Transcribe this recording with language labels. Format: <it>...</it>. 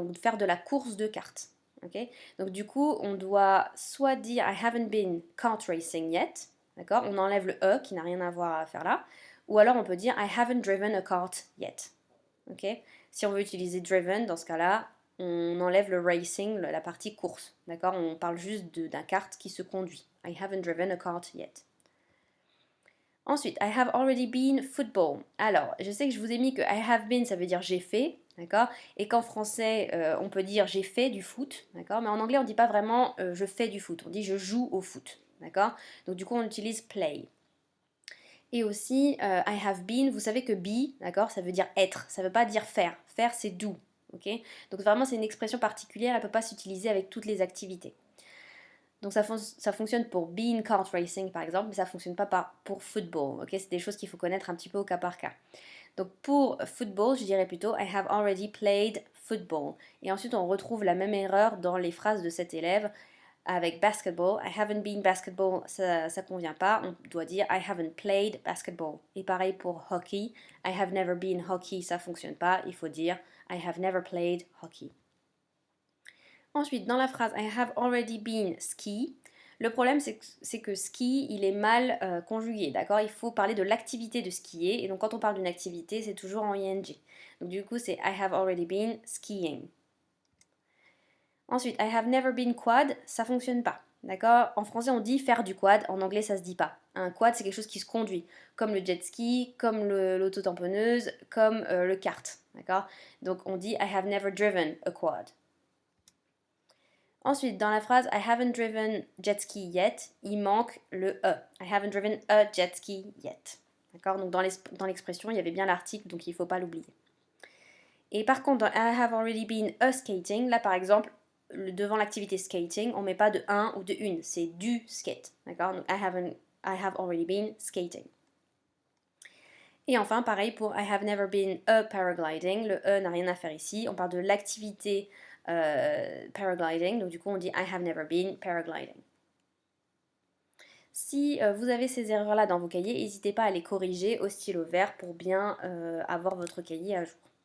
<fr>Donc, faire de la course de cartes, ok? Donc, du coup, on doit soit dire</fr> <en>I haven't been kart racing yet,</en> <fr>d'accord? On enlève le E qui n'a rien à voir à faire là, ou alors on peut dire</fr> <en>I haven't driven a kart yet,</en> <fr>ok? Si on veut utiliser driven, dans ce cas-là, on enlève le racing, la partie course, d'accord? On parle juste d'un kart qui se conduit.</fr> <en>I haven't driven a kart yet. Ensuite, I have already been football.</en> <fr>Alors, je sais que je vous ai mis que</fr> <en>I have been,</en> <fr>ça veut dire j'ai fait, d'accord? Et qu'en français, on peut dire j'ai fait du foot, d'accord? Mais en anglais, on ne dit pas vraiment je fais du foot, on dit je joue au foot, d'accord? Donc du coup, on utilise play. Et aussi,</fr> <en>I have been,</en> <fr>vous savez que be, d'accord, ça veut dire être, ça ne veut pas dire faire. Faire, c'est do, ok? Donc vraiment, c'est une expression particulière, elle ne peut pas s'utiliser avec toutes les activités. Donc ça fonctionne pour</fr> <en>being kart racing</en> <fr>par exemple, mais ça ne fonctionne pas pour football, ok? C'est des choses qu'il faut connaître un petit peu au cas par cas. Donc pour football, je dirais plutôt</fr> <en>I have already played football.</en> <fr>Et ensuite, on retrouve la même erreur dans les phrases de cet élève. Avec basketball,</fr> <en>I haven't been basketball,</en> <fr>ça ne convient pas. On doit dire</fr> <en>I haven't played basketball.</en> <fr>Et pareil pour hockey,</fr> <en>I have never been hockey,</en> <fr>ça ne fonctionne pas. Il faut dire</fr> <en>I have never played hockey.</en> <fr>Ensuite, dans la phrase</fr> <en>I have already been ski,</en> <fr>le problème c'est que ski, il est mal conjugué, d'accord? Il faut parler de l'activité de skier. Et donc quand on parle d'une activité, c'est toujours en ing. Donc du coup, c'est</fr> <en>I have already been skiing.</en> <fr>Ensuite,</fr> <en>I have never been quad,</en> <fr>ça fonctionne pas. D'accord? En français, on dit faire du quad, en anglais, ça se dit pas. Un quad, c'est quelque chose qui se conduit, comme le jet ski, comme l'auto-tamponneuse, comme le kart. D'accord? Donc, on dit</fr> <en>I have never driven a quad.</en> <fr>Ensuite, dans la phrase</fr> <en>I haven't driven jet ski yet,</en> <fr>il manque le E.</fr> <en>I haven't driven a jet ski yet.</en> <fr>D'accord? Donc, dans l'expression, il y avait bien l'article, donc il ne faut pas l'oublier. Et par contre, dans</fr> <en>I have already been a skating,</en> <fr>là par exemple, devant l'activité skating, on ne met pas de un ou de une, c'est du skate. D'accord?</fr> <en>Donc I have already been skating.</en> <fr>Et enfin, pareil pour</fr> <en>I have never been a paragliding,</en> <fr>le E n'a rien à faire ici, on parle de l'activité paragliding, donc du coup on dit</fr> <en>I have never been paragliding.</en> <fr>Si vous avez ces erreurs-là dans vos cahiers, n'hésitez pas à les corriger au stylo vert pour bien avoir votre cahier à jour.</fr>